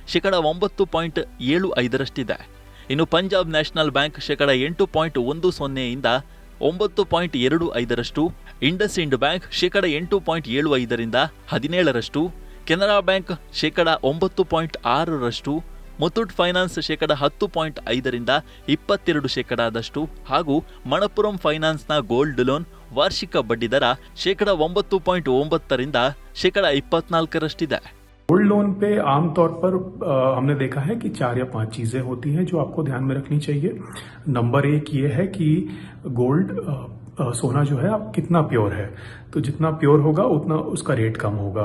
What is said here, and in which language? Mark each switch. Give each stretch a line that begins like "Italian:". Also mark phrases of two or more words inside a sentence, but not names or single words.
Kannada: 9.75 ಇನ್ನು ಪಂಜಾಬ್ ನ್ಯಾಷನಲ್ ಬ್ಯಾಂಕ್ 8.10 9.25 ಇಂಡಸ್ ಇಂಡ್ ಬ್ಯಾಂಕ್ 8.75 17 ಕೆನರಾ ಬ್ಯಾಂಕ್ 9.6 ಮುತ್ತೂಟ್ ಫೈನಾನ್ಸ್ 10.5 22% ಹಾಗೂ ಮಣಪುರಂ ಫೈನಾನ್ಸ್ನ
English: gold loan
Kannada: ವಾರ್ಷಿಕ ಬಡ್ಡಿ ದರ 9.9 24%.
English: gold loan
Hindi: पे आमतौर पर हमने देखा है कि 4 या 5 चीजें होती हैं जो आपको ध्यान में रखनी चाहिए. नंबर 1 ये है कि गोल्ड सोना जो है आप कितना प्योर है, तो जितना प्योर होगा उतना उसका रेट कम होगा.